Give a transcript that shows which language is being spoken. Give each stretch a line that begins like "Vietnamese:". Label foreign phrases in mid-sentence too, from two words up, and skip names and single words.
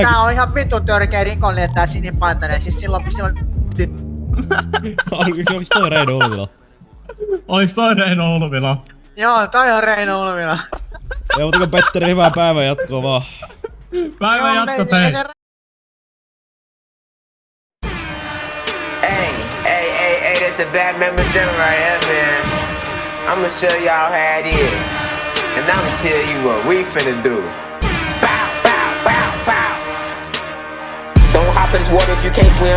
Finnish: tää on ihan vittu törkeä rikollinen tää sinipantainen, siis silloin... Olis toi Reino Ulvila? Olis toi Reino Ulvila? Joo, toi on Reino Ulvila. Ei muuta kuin Petteri, hyvää päivän jatkoa vaan. Päivän jatko tein.
English: Hey, that's a bad memory right here, man. I'ma show y'all how it is. And I'ma tell you what we finna do. Bow, bow, bow, bow. Don't hop in this water if you can't swim.